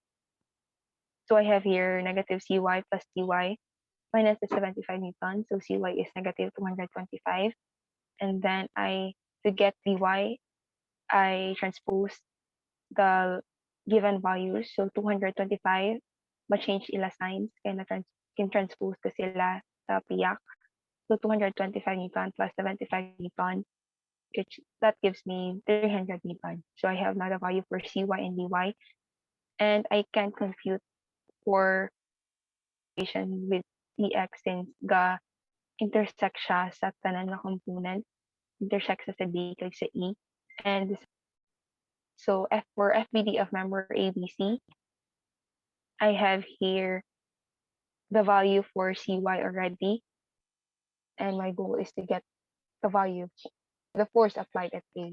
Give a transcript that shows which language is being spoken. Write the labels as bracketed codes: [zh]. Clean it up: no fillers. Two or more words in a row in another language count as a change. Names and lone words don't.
[en] So I have here negative Cy plus dy minus the 75 Newton. So Cy is negative 225. And then to get dy, I transpose the given values. [hil] So 225, ma-change ila signs, kaya [en] can transpose [hil] ko sila sa piyak. [en] So 225 Newton plus 75 Newton, which that gives me 300 Newton. So I have now the value for Cy and dy, and I can compute for equation with Cx since [hil] ga intersect siya sa tanan na component, intersect sa D kag sa E. [en] And so for FBD of member ABC, I have here the value for Cy already, and my goal is to get the value, the force applied at A.